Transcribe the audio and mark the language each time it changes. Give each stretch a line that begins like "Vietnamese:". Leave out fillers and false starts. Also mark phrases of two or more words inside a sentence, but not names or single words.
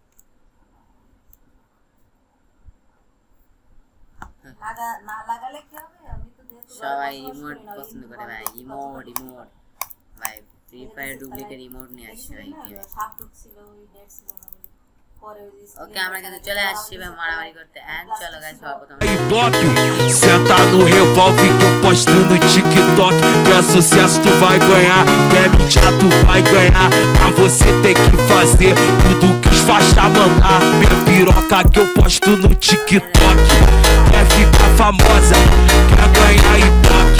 Bangla: সবাই ইমোট পছন্দ করে ভাই। ইমোট ভাই ফ্রি ফায়ার ডুপ্লিকেট ইমোট নিয়ে আসছে ভাই গেমে। ওকে আমরা কিন্তু চলে আসছি ভাই মারামারি করতে। এন্ড চলো গাইস সর্বপ্রথম
Portuguese: senta no revólver que eu posto no TikTok. Quer sucesso tu vai ganhar, quer mídia tu vai ganhar. Mas você tem que fazer tudo que os faixa mandar. Minha piroca que eu posto no TikTok. Quer ficar famosa, quer ganhar ibope.